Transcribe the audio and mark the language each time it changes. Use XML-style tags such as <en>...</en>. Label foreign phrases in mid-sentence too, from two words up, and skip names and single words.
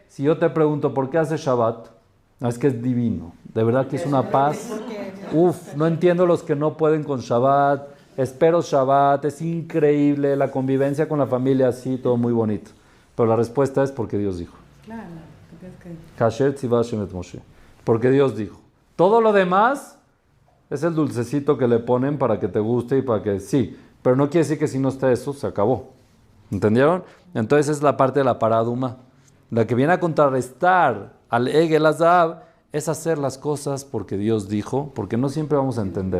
<es>Si yo te pregunto, ¿por qué haces Shabbat? No, es que es divino. De verdad que es una paz. Uf, no entiendo los que no pueden con Shabbat. Espero Shabbat, es increíble. La convivencia con la familia, sí, todo muy bonito. Pero la respuesta es porque Dios dijo. Claro, porque es que...</es> <he>כאשר צוה השם את משה.</he> <es>Porque Dios dijo. Todo lo demás es el dulcecito que le ponen para que te guste y para que... Sí, pero no quiere decir que si no está eso, se acabó. ¿Entendieron? Entonces es la parte de la paraduma. La que viene a contrarrestar al</es> <he>עגל הזהב</he> <es>es hacer las cosas porque Dios dijo, porque no siempre vamos a entender.</es>